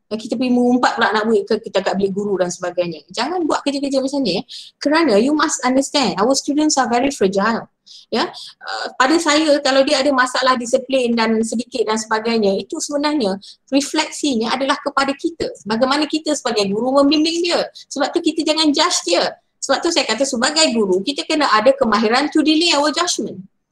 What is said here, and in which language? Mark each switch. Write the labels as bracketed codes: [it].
[ms] Kita pergi mengumpat pula anak murid ke kita kat bilik guru dan sebagainya. Jangan buat kerja-kerja macam ni kerana [en] you must understand our students are very fragile. [ms] Ya, pada saya kalau dia ada masalah disiplin dan sedikit dan sebagainya, itu sebenarnya refleksinya adalah kepada kita. Bagaimana kita sebagai guru membimbing dia. Sebab tu kita jangan judge dia. Sebab tu saya kata sebagai guru kita kena ada kemahiran [en] to delay our judgment.